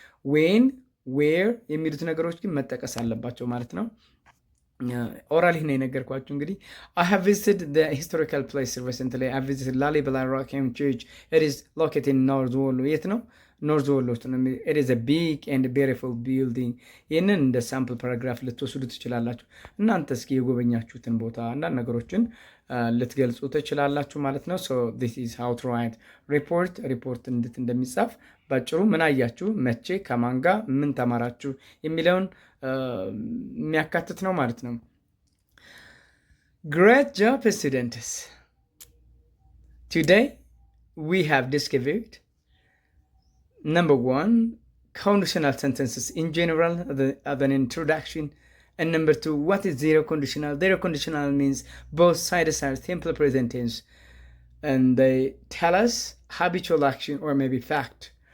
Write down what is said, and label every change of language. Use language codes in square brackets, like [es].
[am] when where የሚሉት ነገሮች ግን መጠቀስ አለባቸው ማለት ነው። ኦራሊ ነው የነገርኳችሁ። እንግዲህ [en] I have visited the historical place recently. I visited Lalibela Rockham Church. It is located in North Wolo. [am] የት ነው? ኖርዝ ወሎ ውስጥ ነው። [en] it is a big and beautiful building. [am] ይህንን እንደ ሳምፕል ፓራግራፍ ልትወስዱ ትችላላችሁ። እናንተ እስኪ የጎበኛችሁትን ቦታ አንዳንድ ነገሮችን ልትገልጹ ትችላላችሁ ማለት ነው። [en] so this is how to write report [am] እንዴት እንደሚጻፍ ባጭሩ ምን አያችሁ፣ መቼ፣ ከማን ጋር ምን ተማራችሁ የሚለውን የሚያካትት ነው ማለት ነው። [en] Great job students. Today we have discovered number 1, conditional sentences in general as an introduction. And number 2, what is zero conditional? Zero conditional means both sides are simple present tense and they tell us habitual action or maybe fact.